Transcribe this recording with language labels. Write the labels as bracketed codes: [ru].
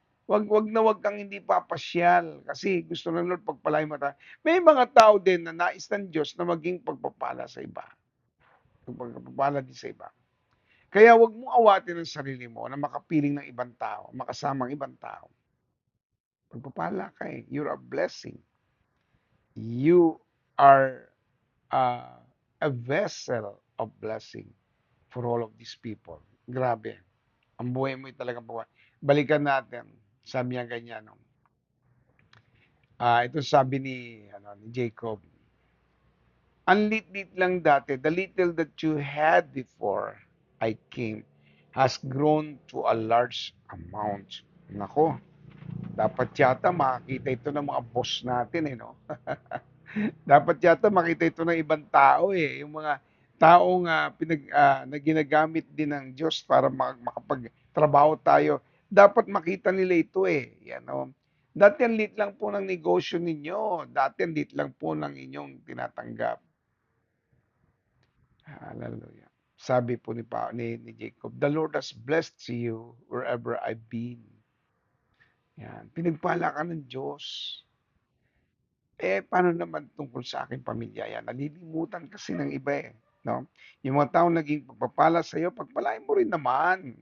[tl] Wag kang hindi papasyal kasi gusto ng Lord pagpalain mo tayo. May mga tao din na nais ng Diyos na maging pagpapala sa iba. Pagpapala din sa iba. Kaya wag mong awatin ang sarili mo na makapiling ng ibang tao, makasamang ibang tao. Pagpapala ka eh. [en] You're a blessing. You are uh, a vessel of blessing for all of these people. [tl] Grabe. Ang buhay mo ay talagang pagpapala. Balikan natin. Sabi niya ganyan. No? Ito sabi ni Jacob. Ang lit lang dati, [en] the little that you had before I came has grown to a large amount. [tl] Nako, dapat yata makita ito ng mga boss natin eh, no? Dapat yata makita ito ng ibang tao eh, yung mga taong na ginagamit din ng Diyos para makapagtrabaho tayo. Dapat makita nila ito eh, yan no? Dati ang lit lang po ng negosyo ninyo. Dati ang lit lang po ng inyong tinatanggap. Hallelujah. Sabi po ni Jacob, [en] "The Lord has blessed you wherever I've been." [tl] Yan, pinagpala ka ng Diyos. Paano naman tungkol sa aking pamilya? Yan, nalilimutan kasi ng iba eh. No? Yung mga taong naging pagpapala sa iyo, pagpalain mo rin naman.